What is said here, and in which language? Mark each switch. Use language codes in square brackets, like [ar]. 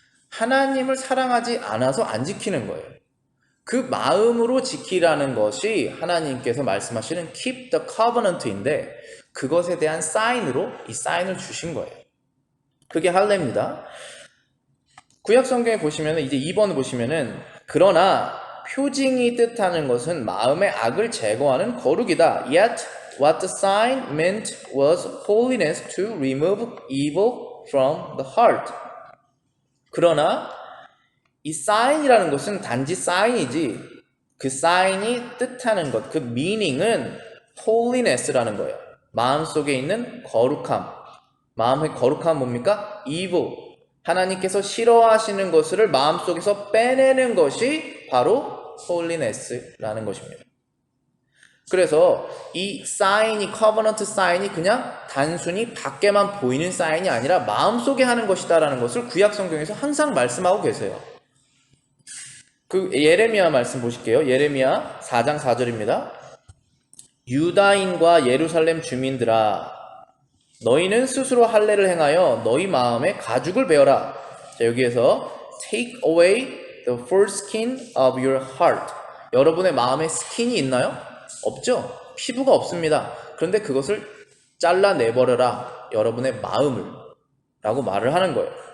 [ko] 하나님을 사랑하지 않아서 안 지키는 거예요. 그 마음으로 지키라는 것이 하나님께서 말씀하시는 [en] keep the covenant [ko] 인데 그것에 대한 사인으로 이 사인을 주신 거예요. 그게 할례입니다. 구약 성경에 보시면은 이제 2번을 보시면은 그러나 표징이 뜻하는 것은 마음의 악을 제거하는 거룩이다. [en] Yet what the sign meant was holiness to remove evil from the heart. [ko] 그러나 이 사인이라는 것은 단지 사인이지 그 사인이 뜻하는 것, 그 meaning은 holiness라는 거예요. 마음속에 있는 거룩함. 마음의 거룩함은 뭡니까? [en] evil. [ko] 하나님께서 싫어하시는 것을 마음속에서 빼내는 것이 바로 holiness라는 것입니다. 그래서 이 사인이 covenant 사인이 그냥 단순히 밖에만 보이는 사인이 아니라 마음속에 하는 것이다라는 것을 구약 성경에서 항상 말씀하고 계세요. 그 예레미야 말씀 보실게요. 예레미야 4장 4절입니다. 유다인과 예루살렘 주민들아 너희는 스스로 할례를 행하여 너희 마음에 가죽을 베어라. 자, 여기에서 [en] take away the foreskin of your heart. [ko] 여러분의 마음에 스킨이 있나요? 없죠? 피부가 없습니다. 그런데 그것을 잘라내버려라. 여러분의 마음을 라고 말을 하는 거예요.